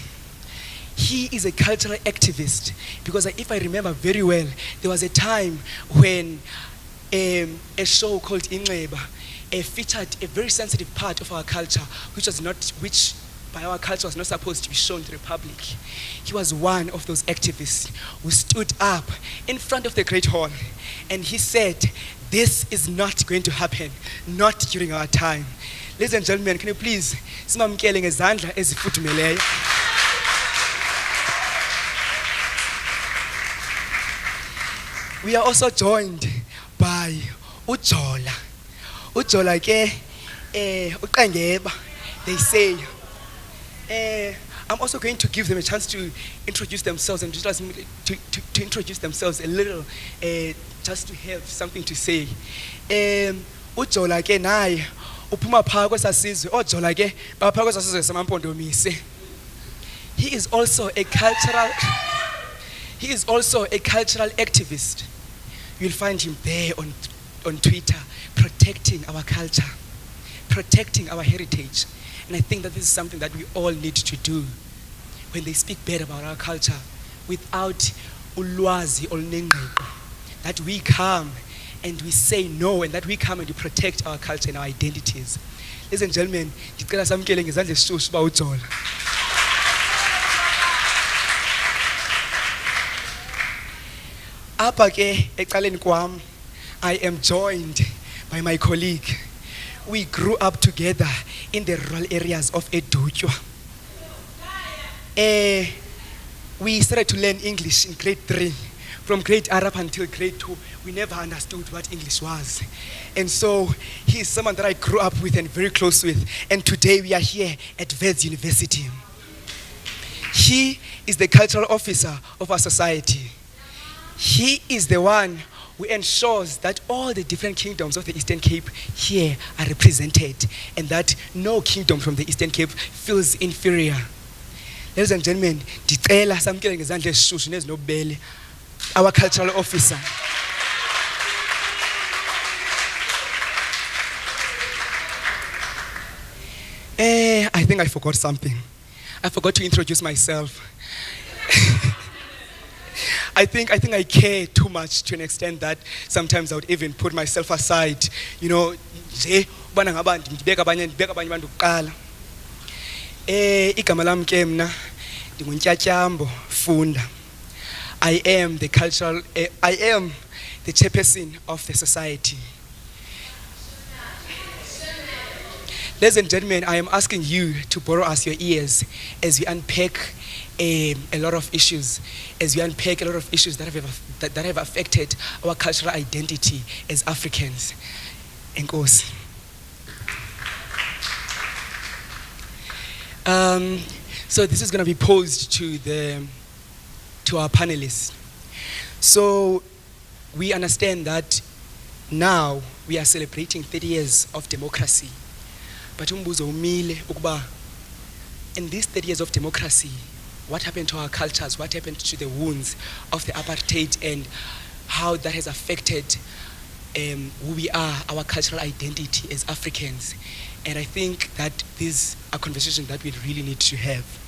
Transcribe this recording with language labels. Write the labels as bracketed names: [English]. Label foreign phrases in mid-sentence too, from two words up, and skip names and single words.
[English] He is a cultural activist because if I remember very well, there was a time when a show called Inxeba featured a very sensitive part of our culture, which by our culture was not supposed to be shown to the public. He was one of those activists who stood up in front of the Great Hall and he said, "This is not going to happen, not during our time." Ladies and gentlemen, can you please [Xhosa] simamkele ngezandla ezifudumeleyo. [English] We are also joined by Ujola. [Xhosa] Ujola ke uqengeba, [English] they say. I'm also going to give them a chance to introduce themselves and to introduce themselves a little, just to have something to say. [Xhosa] Ujola ke naye uphuma phaa kwesasizwe. Ojola ke baphaa kwesasizwe samaMpondomise. [English] He is also a cultural activist. You'll find him there on Twitter, protecting our culture, protecting our heritage. And I think that this is something that we all need to do when they speak bad about our culture without [Xhosa] ulwazi olunengqiqo. [English] That we come and we say no, and that we come and we protect our culture and our identities. Ladies and gentlemen, [Xhosa] ndicela samkele ngezandla ezishushu uba uJola. Apha ke ecaleni kwam, [English] I am joined by my colleague. We grew up together in the rural areas of Edutywa. We started to learn English in grade 3. From grade R up until grade 2, we never understood what English was. And so he is someone that I grew up with and very close with. And today we are here at Wits University. He is the cultural officer of our society. He is the one who ensures that all the different kingdoms of the Eastern Cape here are represented and that no kingdom from the Eastern Cape feels inferior. Ladies and gentlemen, [Xhosa] ndicela samkele ngezandla ezishushu nezinobubele [English] our cultural officer. I think I forgot something. I forgot to introduce myself. I think I care too much to an extent that sometimes I would even put myself aside. You know, [Xhosa] ubana ngaba ndibeka abanye abantu kuqala. Igama lami ke mna ndinguNtyatyambo Funda. [English] I am the chairperson of the society. Ladies and gentlemen, I am asking you to borrow us your ears as we unpack a lot of issues, that have affected our cultural identity as Africans. [Xhosa] Enkosi. [English] So this is going to be posed to our panelists. So we understand that now we are celebrating 30 years of democracy. but [Xhosa] umbuzo umile ukuba [English] in these 30 years of democracy, what happened to our cultures, what happened to the wounds of the apartheid, and how that has affected who we are, our cultural identity as Africans. And I think that these are conversations that we really need to have.